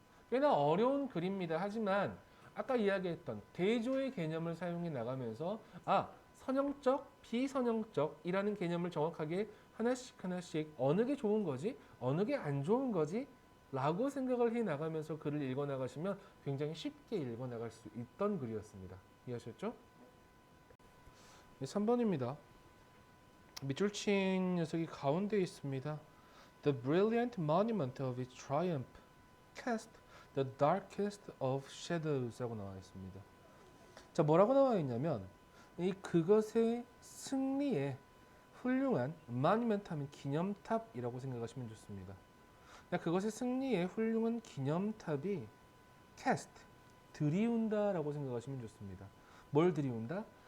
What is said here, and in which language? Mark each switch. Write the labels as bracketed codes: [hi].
[ko] 꽤나 어려운 글입니다. 하지만 아까 이야기했던 대조의 개념을 사용해 나가면서 선형적, 비선형적이라는 개념을 정확하게 하나씩 어느 게 좋은 거지? 어느 게 안 좋은 거지? 라고 생각을 해 나가면서 글을 읽어 나가시면 굉장히 쉽게 읽어 나갈 수 있던 글이었습니다. 이해하셨죠? 3번입니다. 밑줄 친 녀석이 가운데 있습니다. [en] The brilliant monument of its triumph cast the darkest of shadows [ko] 라고 나와 있습니다. 자, 뭐라고 나와 있냐면 이 그것의 승리에 훌륭한 monument 하면 기념탑이라고 생각하시면 좋습니다. 그것의 승리에 훌륭한 기념탑이 cast 들이운다라고 생각하시면 좋습니다. 뭘 들이운다?